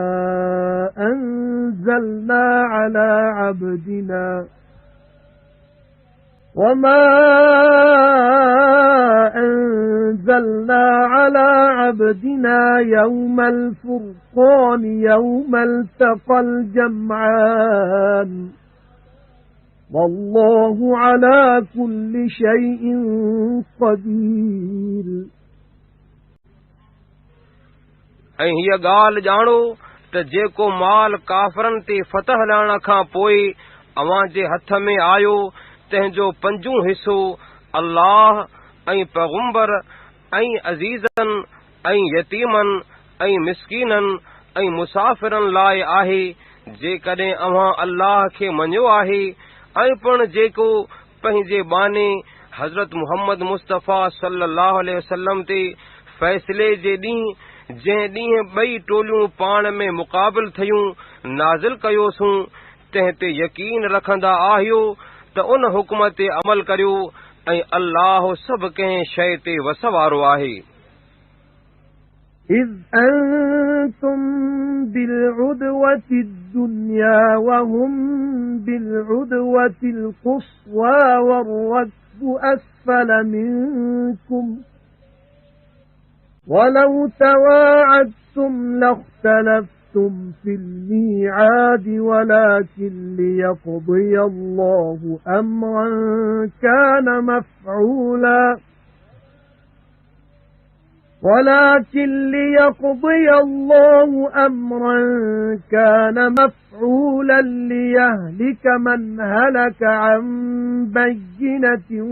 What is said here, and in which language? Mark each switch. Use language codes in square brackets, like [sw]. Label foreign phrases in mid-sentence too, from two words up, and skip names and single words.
[ar] أنزلنا على عبدنا يوم الفرقان يوم التقى الجمعان والله على كل شيء قدير। [sd] ऐं हीअ ॻाल्हि ॼाणो त जेको माल काफ़रनि ते फतह लहण खां पोइ अव्हां जे हथ में आयो तंहिंजो पंजूं हिसो अल्लाह ऐं पैगंबर ऐं अज़ीज़नि ऐं यतीमनि ऐं मिस्कीननि ऐं मुसाफ़िरनि लाइ आहे, जेकॾहिं अव्हां अल्लाह खे मञियो आहे ऐं पिण जेको पंहिंजे बाने हज़रत मुहम्मद मुस्तफ़ा [ar] صلى الله عليه وسلم [sd] ते फ़ैसिले जे ॾींहुं जंहिं ॾींहुं ॿई टोलियूं पाण में मुक़ाबिल थियूं नाज़िल कयोसूं तंहिं ते यकीन रखंदा आहियो त उन हुक्म ते अमल करियो ऐं अल्लाह सभु कंहिं शइ ते वस वारो आहे। [ar] إذ أنتم بالعدوة الدنيا وهم بالعدوة القصوى والركب أسفل منكم ولو تواعدتم لاختلفتم في الميعاد ولكن ليقضي الله أمرا كان مفعولا ولكن ليقضي الله أمرا كان مفعولا ليهلك من هلك عن بينة